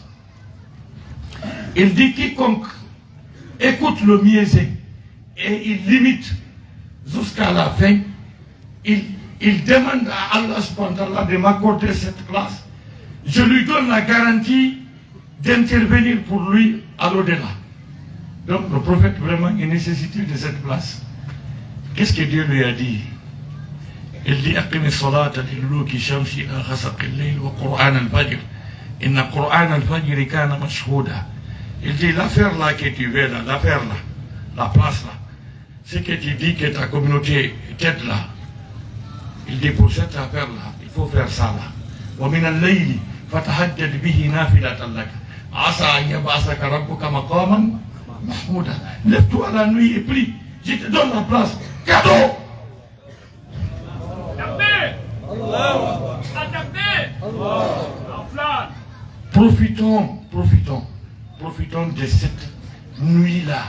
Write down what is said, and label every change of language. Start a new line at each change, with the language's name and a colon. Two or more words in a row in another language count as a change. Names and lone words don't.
French: Il dit, quiconque écoute le miaisé et il limite jusqu'à la fin, il demande à Allah
Arabic: سبحانه وتعالى
French: de m'accorder cette place. Je lui donne la garantie d'intervenir pour lui à l'au-delà. Donc le prophète vraiment est nécessité de cette place. Qu'est-ce que Dieu lui a dit? Il dit
Arabic: أقم الصلاة لدلوك الشمس إلى غسق الليل وقرآن الفجر. إن قرآن الفجر كان مشهودا.
French: Il dit l'affaire là que tu veux là, l'affaire là, la place là, c'est que tu dis que ta communauté t'aide là. Il dit pour cette affaire là, il faut faire ça là.
Arabic: ومن الليل فتهجد به نافلة لك. عسى أن يبعثك ربك مقاما محمودا.
French: Lève-toi la nuit et prie. Je te donne la place. Cadeau. Profitons de cette nuit-là.